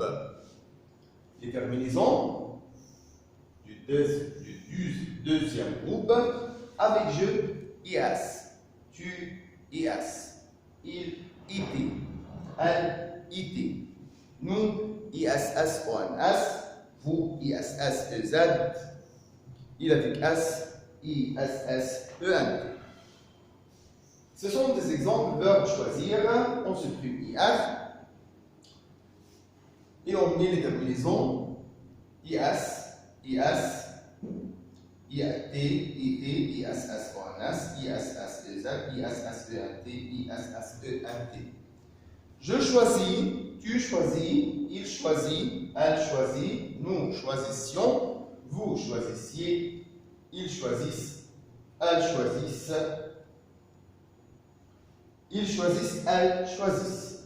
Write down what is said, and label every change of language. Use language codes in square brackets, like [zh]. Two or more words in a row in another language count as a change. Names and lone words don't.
[fr] Les terminaisons du deuxième groupe avec je, IS, tu, IS, il, IT, elle, IT, nous, ISS, ONS, vous, ISS, EZ, il avec S, ISS, EN. Ce sont des exemples de verbes choisir, on supprime IR et on met les terminaisons IS, IS, IAT, IT, ISS, ONS, ISS, EZ, ISS, ENT, ISS, ENT. Je choisis, tu choisis, il choisit, elle choisit, nous choisissions, vous choisissiez, ils choisissent, elles choisissent, ils choisissent, elles choisissent.